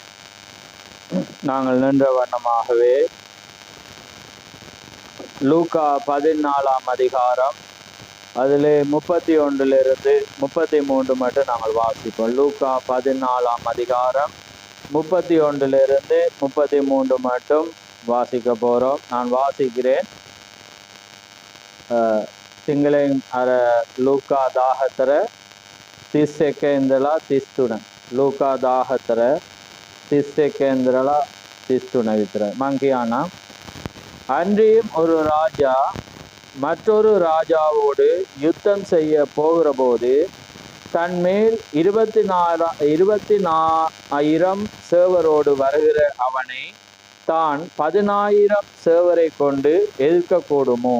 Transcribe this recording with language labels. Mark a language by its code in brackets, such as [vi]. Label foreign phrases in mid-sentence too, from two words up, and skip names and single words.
[ta] நாங்கள் நின்ற வண்ணமாகவே லூக்கா 14ஆம் அதிகாரம் அதிலே 31 33 மட்டும் நாங்கள் வாசிப்போம். லூக்கா 14ஆம் அதிகாரம் 31 33 மட்டும் வாசிக்க போறோம். நான் வாசிக்கிறேன். [si] සිංහලෙන් අර ලූකා 14 31 ඉඳලා 33. ලූකා 14 31 ඉඳලා 33 විතරයි. මං කියන්නම්. [ta] அன்றியும் ஒரு ராஜா மற்றொரு ராஜாவோடு யுத்தம் செய்ய போகிற போது தன்மேல் 24,000 சேவரோடு வருகிற அவனை தான் 10,000 சேவரை கொண்டு எதிர்க்கக்கூடுமோ?